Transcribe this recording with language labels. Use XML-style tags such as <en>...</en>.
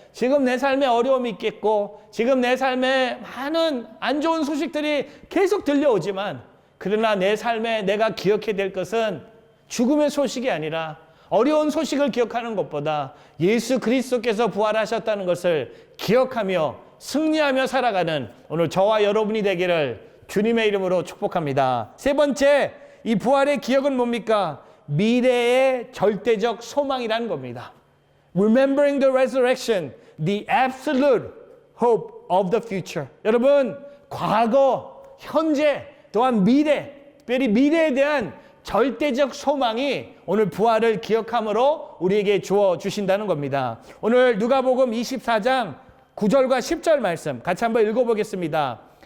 <ko>지금 내 삶에 어려움이 있겠고 지금 내 삶에 많은 안 좋은 소식들이 계속 들려오지만 그러나 내 삶에 내가 기억해야 될 것은 죽음의 소식이 아니라 어려운 소식을 기억하는 것보다 예수 그리스도께서 부활하셨다는 것을 기억하며 승리하며 살아가는 오늘 저와 여러분이 되기를 주님의 이름으로 축복합니다. 세 번째, 이 부활의 기억은 뭡니까? 미래의 절대적 소망이라는 겁니다.</ko> <en>Remembering the resurrection, the absolute hope of the future.</en> <ko>여러분, 과거, 현재, 또한 미래, 특별히 미래에 대한 절대적 소망이 오늘 부활을 기억함으로 우리에게 주어 주신다는 겁니다. 오늘 누가복음 24장 9절과 10절 말씀 같이 한번 읽어보겠습니다.</ko>